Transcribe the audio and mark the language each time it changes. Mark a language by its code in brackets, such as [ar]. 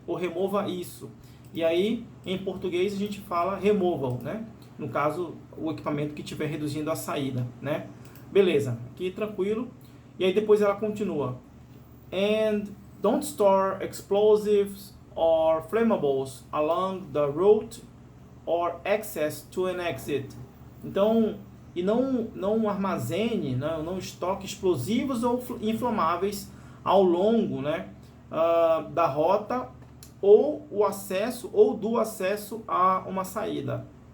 [pt] Ou remova isso. E aí, em português, a gente fala remova-o, né? No caso, o equipamento que estiver reduzindo a saída, né? Beleza, aqui tranquilo. E aí depois ela continua. And [en] Don't store explosives or flammables along the route or access to an exit. [pt] Então, e não armazene, não estoque explosivos ou inflamáveis ao longo, né, da rota ou o acesso ou do acesso a uma saída.